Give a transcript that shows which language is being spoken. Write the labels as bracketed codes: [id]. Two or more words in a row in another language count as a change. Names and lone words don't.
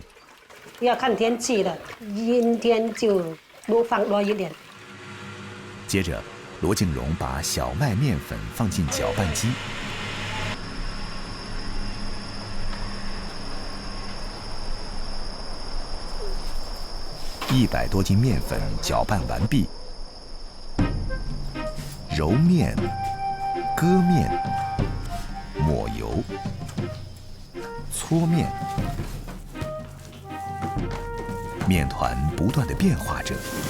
[zh] 要看天氣了，陰天就多放多一點。接着，羅敬榮把小麥麵粉放進攪拌機， 100 多斤面粉搅拌完毕，揉面、割面、抹油、搓面，面团不断地变化着。